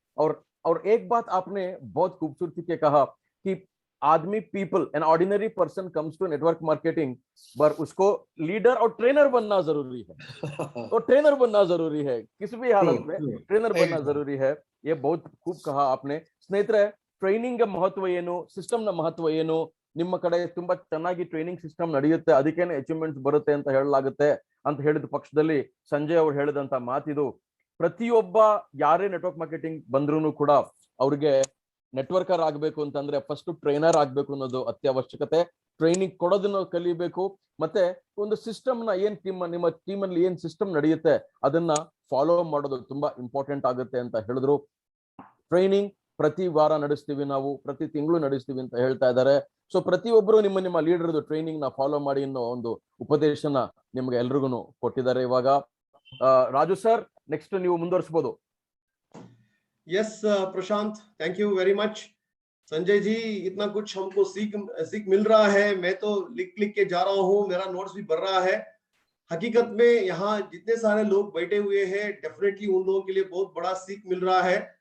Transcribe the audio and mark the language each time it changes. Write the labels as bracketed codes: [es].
[hi] और एक बात आपने बहुत खूबसूरती से कहा कि आदमी, [en] people, an ordinary person comes to network marketing, [hi] पर उसको लीडर और ट्रेनर बनना जरूरी है। तो ट्रेनर बनना जरूरी है, किसी भी हालत में ट्रेनर बनना जरूरी है। ये बहुत खूब कहा आपने [kn] स्ನೇಹಿತರೆ। ಟ್ರೈನಿಂಗ್ ಮಹತ್ವ ಏನು, ಸಿಸ್ಟಮ್ ನ ಮಹತ್ವ ಏನು, ನಿಮ್ಮ ಕಡೆ ತುಂಬಾ ಚೆನ್ನಾಗಿ ಟ್ರೈನಿಂಗ್ ಸಿಸ್ಟಮ್ ನಡೆಯುತ್ತೆ, ಅದಕ್ಕೇನೆ ಅಚೀವ್ಮೆಂಟ್ಸ್ ಬರುತ್ತೆ ಅಂತ ಹೇಳಲಾಗುತ್ತೆ ಅಂತ ಹೇಳಿದ ಪಕ್ಷದಲ್ಲಿ ಸಂಜಯ್ ಅವರು ಹೇಳಿದಂತ ಮಾತಿದು, ಪ್ರತಿಯೊಬ್ಬ ಯಾರೇ ನೆಟ್ವರ್ಕ್ ಮಾರ್ಕೆಟಿಂಗ್ ಬಂದ್ರೂ ಕೂಡ ಅವ್ರಿಗೆ ನೆಟ್ವರ್ಕರ್ ಆಗ್ಬೇಕು ಅಂತಂದ್ರೆ ಫಸ್ಟ್ ಟ್ರೈನರ್ ಆಗ್ಬೇಕು ಅನ್ನೋದು ಅತ್ಯವಶ್ಯಕತೆ। ಟ್ರೈನಿಂಗ್ ಕೊಡೋದನ್ನ ಕಲಿಬೇಕು, ಮತ್ತೆ ಒಂದು ಸಿಸ್ಟಮ್ ನ ಏನ್ ನಿಮ್ಮ ಟೀಮ್ ಅಲ್ಲಿ ಏನ್ ಸಿಸ್ಟಮ್ ನಡೆಯುತ್ತೆ ಅದನ್ನ ಫಾಲೋ ಮಾಡೋದು ತುಂಬಾ ಇಂಪಾರ್ಟೆಂಟ್ ಆಗುತ್ತೆ ಅಂತ ಹೇಳಿದ್ರು। ಟ್ರೈನಿಂಗ್ ಪ್ರತಿ ವಾರ ನಡೆಸ್ತೀವಿ ನಾವು, ಪ್ರತಿ ತಿಂಗಳು ನಡೆಸ್ತೀವಿ ಅಂತ ಹೇಳ್ತಾ ಇದ್ದಾರೆ। ಸೊ ಪ್ರತಿಯೊಬ್ಬರು ನಿಮ್ಮ ಲೀಡರ್ದು ಟ್ರೈನಿಂಗ್ ನ ಫಾಲೋ ಮಾಡಿ ಅನ್ನೋ ಒಂದು ಉಪದೇಶನ ನಿಮ್ಗೆ ಎಲ್ರಿಗೂ ಕೊಟ್ಟಿದ್ದಾರೆ ಇವಾಗ। ರಾಜು ಸರ್, ನೆಕ್ಸ್ಟ್ ನೀವು ಮುಂದುವರಿಸಬಹುದು। [hi] Yes Prashant, [en] Thank you very much. [hi] Sanjay ji, इतना कुछ हमको सीख मिल रहा है। मैं तो लिख के जा रहा हूँ, मेरा नोट्स भी बढ़ रहा है। हकीकत में यहाँ जितने सारे लोग बैठे हुए हैं, डेफिनेटली उन लोगों के लिए बहुत बड़ा सीख मिल रहा है।